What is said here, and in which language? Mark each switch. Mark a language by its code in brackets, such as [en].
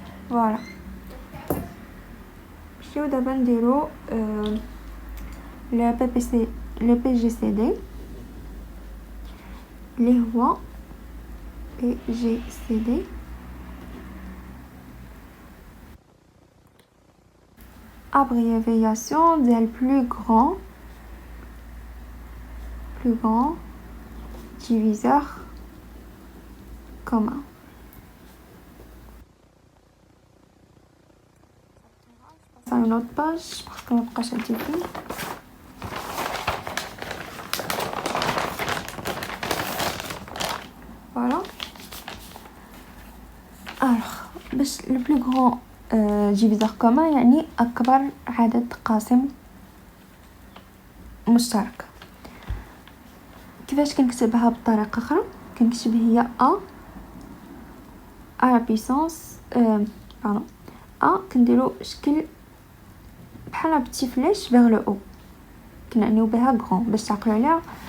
[ar] فوالا نمشيو دابا نديرو لو بي جي سي دي اللي هو بي جي سي دي abréviation ديال [fr] plus grand diviseur commun. Ça une autre page parce que [ar] مابقاش عندي فيه. [fr] voilà alors باش le plus grand diviseur commun [ar] يعني أكبر عدد قاسم مشترك. كيفاش كنكتبها بطريقة أخرى كنكتب هي a puissance a كنديرو شكل بحال بتي فلاش [fr] vers le haut [ar] كنعنيو بها grand باش تعقلوا عليها.